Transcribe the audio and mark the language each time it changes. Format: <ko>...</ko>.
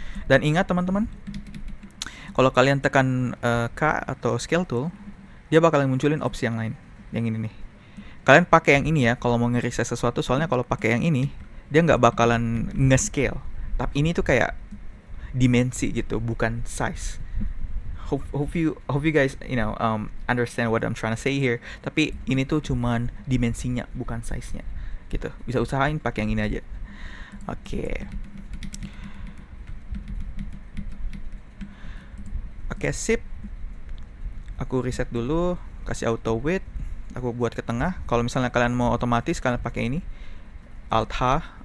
<id>Dan ingat teman-teman, kalau kalian tekan K atau scale tool, dia bakalan munculin opsi yang lain. Yang ini nih. Kalian pakai yang ini ya kalau mau nge-resize sesuatu, soalnya kalau pakai yang ini dia nggak bakalan nge-scale. Tapi ini tuh kayak dimensi gitu, bukan size.</id> <en>Hope you guys understand what I'm trying to say here.</en> <id>Tapi ini tuh cuman dimensinya, bukan size-nya. Gitu. Bisa usahain pakai yang ini aja. Oke. Oke, sip. Aku reset dulu, kasih auto width, aku buat ke tengah. Kalau misalnya kalian mau otomatis, kalian pakai ini Alt H</id>